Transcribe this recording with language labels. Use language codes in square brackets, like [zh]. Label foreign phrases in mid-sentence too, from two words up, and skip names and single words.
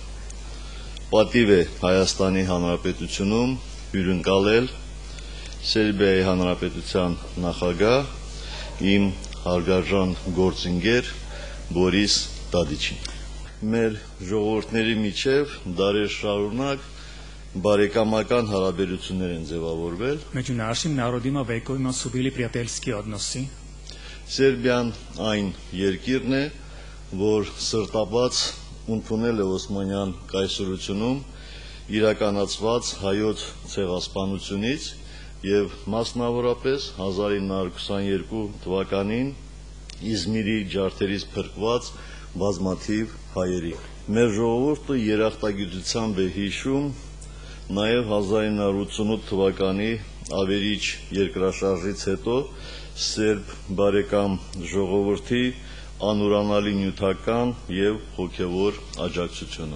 [hy] պատիվ է Հայաստանի Հանրապետությունում հյուրընկալել Սերբիայի Հանրապետության նախագահ իմ հարգարժան գործընկեր Բորիս Տադիչին։ Մեր ժողովուրդների միջև դարեր շարունակ բարեկամական հարաբերություններ են ձևավորվել։ [sr] Među našim narodima vekovima su bili prijateljski odnosi. [hy] Սերբիան այն երկիրն է, որ սրտաբաց ընդունել է Օսմանյան կայսրությունում իրականացված հայոց ցեղասպանությունից եւ մասնավորապես 1922 թվականին Իզմիրի ջարդերից փրկված բազմաթիվ հայերի։ Մեր ժողովուրդը երախտագիտությամբ է հիշում նաեւ 1988 թվականի ավերիչ երկրաշարժից հետո Սերբ բարեկամ ժողովրդի անուրանալի նյութական եւ հոգեվոր աջակցությունը։